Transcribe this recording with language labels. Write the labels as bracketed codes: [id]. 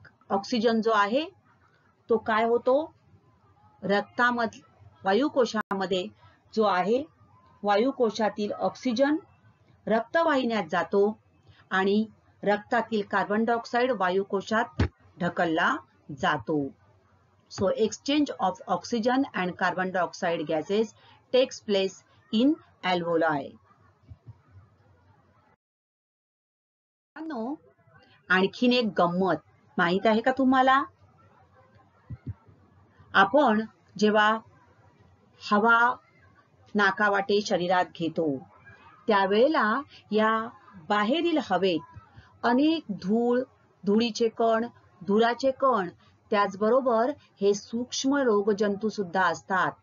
[mr] Oxygen जो आहे तो काय होतो? रक्तामध्ये वायुकोशामध्ये जो आहे वायुकोशातील ऑक्सिजन रक्तवाहिन्यात जातो आणि रक्तातील कार्बन डायऑक्साइड वायुकोशात ढकलला जातो. [en] So exchange of oxygen and carbon dioxide gases takes place in alveoli. [mr] आणखीन एक गंमत माहित आहे का तुम्हाला? आपण जेव्हा हवा नाकावाटे शरीरात घेतो त्यावेळेला या बाहेरील हवेत अनेक धुळीचे कण, धुराचे कण, त्याचबरोबर हे सूक्ष्म रोगजंतू सुद्धा असतात.